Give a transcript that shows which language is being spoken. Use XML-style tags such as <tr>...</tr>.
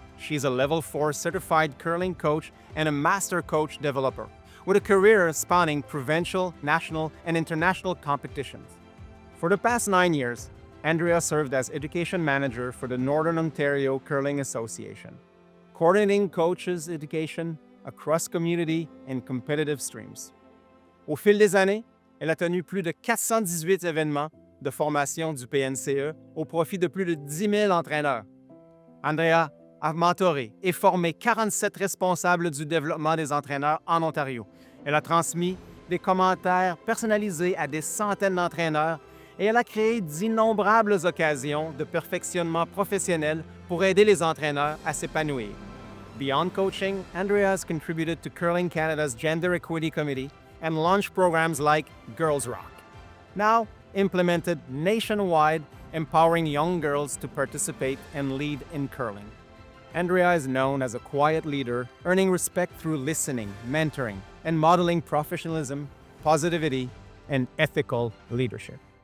<en>She's a Level 4 certified curling coach and a master coach developer, with a career spanning provincial, national, and international competitions. For the past 9 years, Andrea served as education manager for the Northern Ontario Curling Association, coordinating coaches' education across community and competitive streams.</en> <fr>Au fil des années, elle a tenu plus de 418 événements de formation du PNCE au profit de plus de 10 000 entraîneurs. Andrea a mentoré et formé 47 responsables du développement des entraîneurs en Ontario. Elle a transmis des commentaires personnalisés à des centaines d'entraîneurs et elle a créé d'innombrables occasions de perfectionnement professionnel pour aider les entraîneurs à s'épanouir.</fr> <en>Beyond coaching, Andrea has contributed to Curling Canada's Gender Equity Committee and launched programs like Girls Rock, now implemented nationwide, empowering young girls to participate and lead in curling. Andrea is known as a quiet leader, earning respect through listening, mentoring, and modeling professionalism, positivity, and ethical leadership.</en>